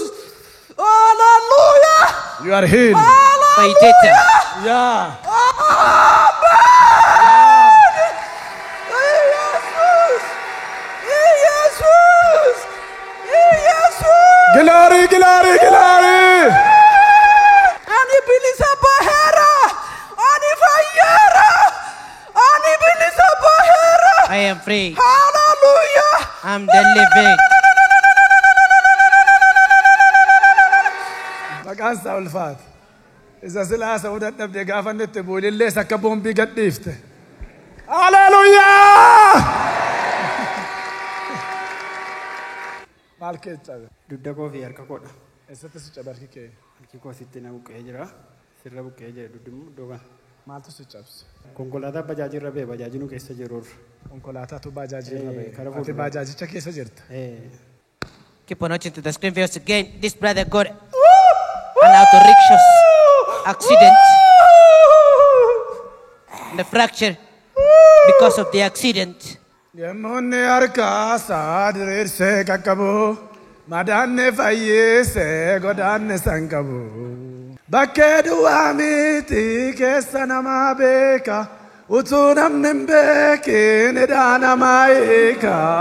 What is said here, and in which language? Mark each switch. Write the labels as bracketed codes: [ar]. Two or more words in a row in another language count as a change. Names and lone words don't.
[en] Hallelujah. You are healed. Hallelujah. Yeah. Glory, glory, glory. [om] Ani bilisa bahera. Ani fayera. Ani bilisa bahera. [en] I am free. Hallelujah. I'm delivered. [om] Maqaan isaa ulfaata. Isa silaa sa'uu dadhabde gaafa inni itti buulillee akka boombii gadhiifte. Hallelujah! Maal keessa? Dugda koo fi harka koodha. Eessatti si cabe harki kee? Harki koo sitti na buqqee jira. Sirra buqqee jira dugdi immoo doga. Maaltu si cabse? Konkolaataa bajaajii irra ba'e bajaajii nu keessa jiru. Konkolaataatu bajaajii irra ba'e. Ati bajaajicha keessa jirta. [en] Keep on watching to the screen viewers again. This brother got an auto-rickshaw accident. The fracture because of the accident. [om] Yemmonne harka saadiriirse qaqqabu madaanne fayyise godaanne sanqabu bakkee duwwaa miti keessa namaa beeka utuu namni hin beekin hidhaa namaa hiika